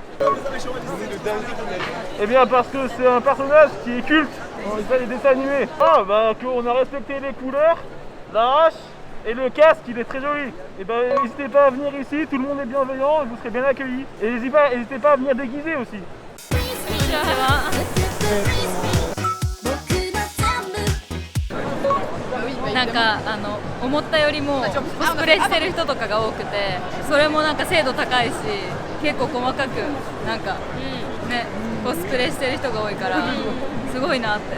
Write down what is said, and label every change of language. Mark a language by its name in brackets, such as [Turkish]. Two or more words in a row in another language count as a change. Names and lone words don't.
[French] Vous avez choisi cette cosplay? Eh bien parce que c'est un personnage qui est culte dans les dessins animés. Ah bah qu'on a respecté les couleurs, la hache et le casque, il est très joli. Et ben n'hésitez pas à venir ici, tout le monde est bienveillant et vous serez bien accueillis. Et n'hésitez pas à venir déguiser aussi. [Japanese] なんか思ったよりもコスプレしてる人とかが多くて、それもなんか精度高いし、結構細かくなんかねコスプレしてる人が多いからすごいなって。